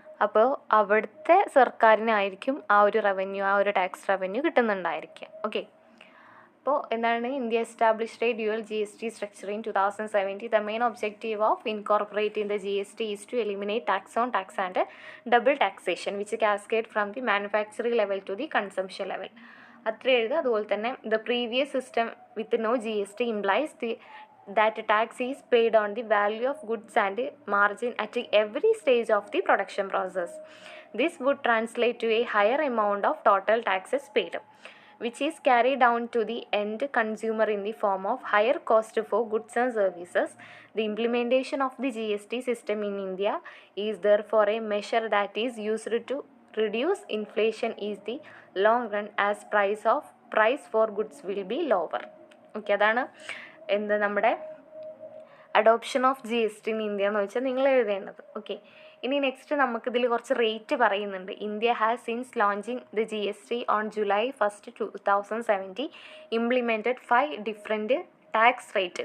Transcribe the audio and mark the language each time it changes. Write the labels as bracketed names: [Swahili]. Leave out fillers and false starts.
[Malayalam] അപ്പോൾ അവിടുത്തെ സർക്കാരിനായിരിക്കും ആ ഒരു ടാക്സ് റവന്യൂ കിട്ടുന്നുണ്ടായിരിക്കുക. ഓക്കെ, അപ്പോൾ എന്താണ്, [English] India established a dual GST structure in 2017. The main objective of incorporating the GST is to eliminate tax on tax and double taxation which cascade from the manufacturing level to the consumption level. [Malayalam] അത്ര എഴുതുക. അതുപോലെ തന്നെ [English] The previous system with no GST implies that tax is paid on the value of goods and margin at every stage of the production process. This would translate to a higher amount of total taxes paid, which is carried down to the end consumer in the form of higher cost for goods and services. The implementation of the GST system in India is therefore a measure that is used to reduce inflation in the long run as price for goods will be lower. [Malayalam] Okay, അതാണ് നമ്മുടെ adoption of GST in India എന്ന് വെച്ചാൽ നിങ്ങൾ എഴുതേണ്ടത്. Okay, ഇനി next നമുക്കിതിൽ കുറച്ച് rate പറയുന്നുണ്ട്. [English] India has since launching the GST on July 1, 2017 implemented 5 different tax rate.